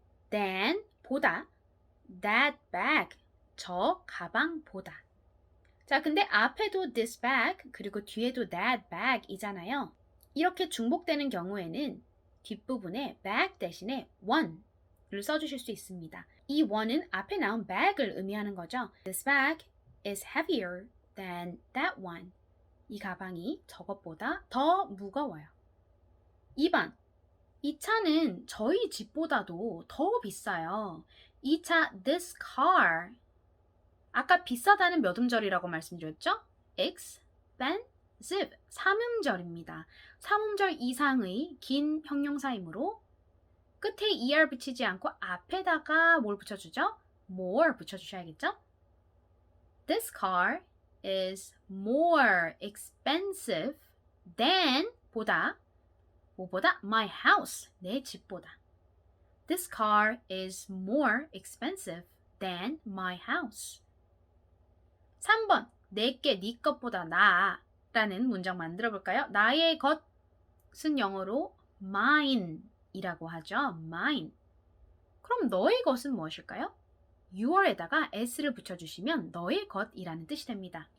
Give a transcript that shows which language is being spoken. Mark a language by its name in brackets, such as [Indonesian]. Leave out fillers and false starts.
[English] than [Korean] 보다 [English] that bag [Korean] 저 가방보다. 자, 근데 앞에도 [English] this bag [Korean] 그리고 뒤에도 [English] that bag [Korean] 이잖아요. 이렇게 중복되는 경우에는 뒷부분에 bag 대신에 one를 써주실 수 있습니다. 이 one은 앞에 나온 bag을 의미하는 거죠. [English] This bag is heavier than that one. [Korean] 이 가방이 저것보다 더 무거워요. 2번. 이 차는 저희 집보다도 더 비싸요. 이 차 [English] this car [Korean] 아까 비싸다는 몇 음절이라고 말씀드렸죠? expensive 3음절입니다. 3음절 이상의 긴 형용사이므로 끝에 er 붙이지 않고 앞에다가 뭘 붙여주죠? more 붙여주셔야겠죠? [English] This car is more expensive than [Korean] 보다 뭐보다 [English] my house [Korean] 내 집보다. [English] This car is more expensive than my house. [Korean] 3번 내게 네 것보다 나아 라는 문장 만들어 볼까요? 나의 것은 영어로 mine 이라고 하죠. [English] mine. [Korean] 그럼 너의 것은 무엇일까요? your에다가 s를 붙여주시면 너의 것이라는 뜻이 됩니다.